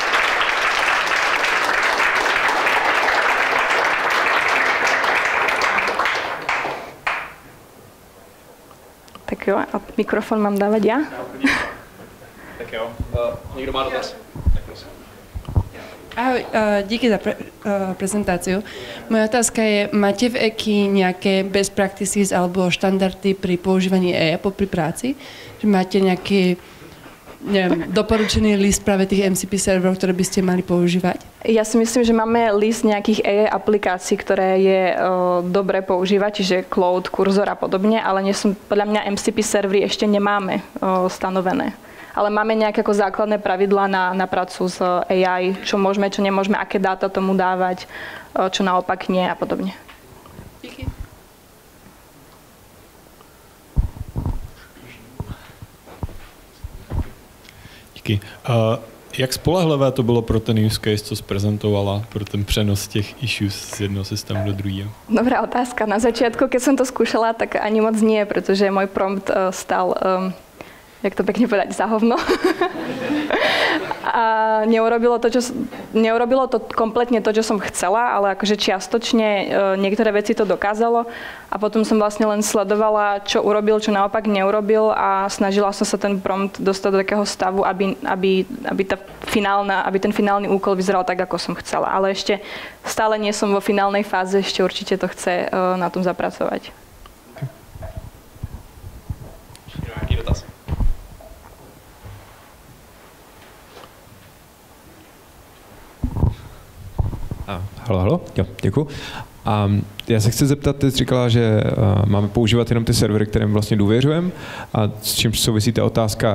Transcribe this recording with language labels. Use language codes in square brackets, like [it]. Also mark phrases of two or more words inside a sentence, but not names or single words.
[sk] Tak jo, a mikrofon mám dávať ja? Tak jo, niekto má dotaz? Tak prosím. Ahoj, díky za prezentáciu. Moja otázka je, máte v EKI nejaké [en] best practices [sk] alebo štandardy pri používaní AI pri práci? Že máte nejaký, neviem, doporučený list práve tých MCP serverov, ktoré by ste mali používať? Ja si myslím, že máme list nejakých AI aplikácií, ktoré je dobre používať, čiže Cloud, Cursor a podobne, ale podľa mňa MCP servery ešte nemáme stanovené. Ale máme nejaké ako základné pravidlá na prácu s AI, čo môžeme, čo nemôžeme, aké dáta tomu dávať, čo naopak nie a podobne. Díky. [cs] Díky. Jak spolehlivé to bylo pro ten use case, co zprezentovala, pro ten přenos těch issues z jednoho systému do druhého? [sk] Dobrá otázka. Na začiatku, keď som to skúšala, tak ani moc nie, pretože môj prompt stal, jak to pekne povedať, za hovno. A neurobilo to kompletne to, čo som chcela, ale akože čiastočne niektoré veci to dokázalo. A potom som vlastne len sledovala, čo urobil, čo naopak neurobil a snažila som sa ten prompt dostať do takého stavu, aby ten finálny úkol vyzeral tak, ako som chcela. Ale ešte stále nie som vo finálnej fáze, ešte určite to chce na tom zapracovať. [cs] Nějaký dotaz? Halo, jo, děkuji. A já se chci zeptat, ty jsi říkala, že máme používat jenom ty servery, kterým vlastně důvěřujeme, a s čím souvisí ta otázka.